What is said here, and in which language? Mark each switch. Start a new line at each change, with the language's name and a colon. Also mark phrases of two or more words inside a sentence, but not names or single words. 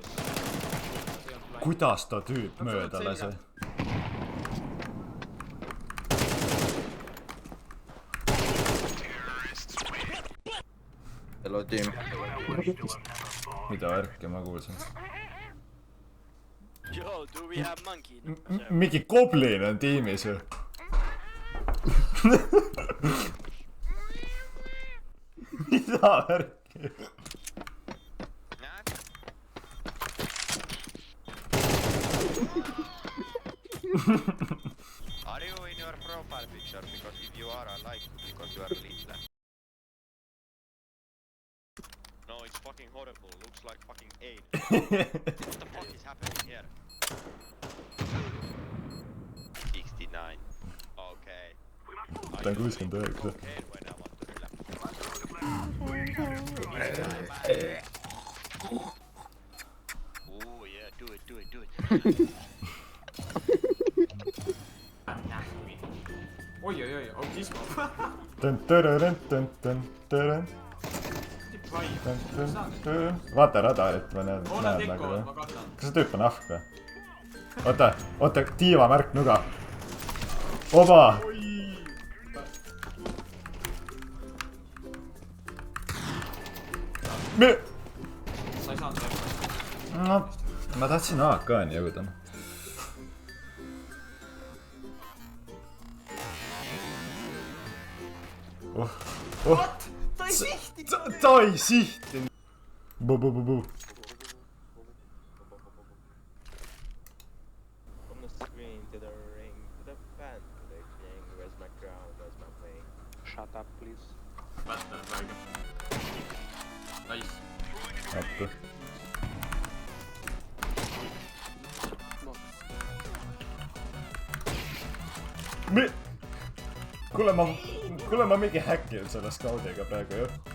Estonian: kuidas ta tüüp mööda lasi?
English: Hello team.
Estonian: mida värki ma kuulsin?
English: Yo, do we have monkey?
Estonian: mingi goblin on tiimis ju. mida värki?
English: Are you in your profile picture? Because if you are, I like you because you are elite. No, it's fucking horrible. Looks like fucking AIDS. What the fuck is happening here? 69. Okay.
Estonian: ta on 69.
English: Okay, when I want to relax. Ooh, yeah, do it.
Estonian: oi, OG. Vaata radarit ma näen nagu. Kas see tüüp on ahk või? Oota, tiivamärk nuga. Oba! Sa ei saanud see. No, ma tahtsin AK-ni jõuda.
English: What?
Estonian: Ta ei sihti! Ta ei sihti! Buu.
English: From the screen to the ring to the fan to the king. Where's my crown? Where's my wing? Shut up, please.
Estonian: Battle on praegu. Nice. Appi. Kuule ma mingi häkkin selle scoudiga praegu ju.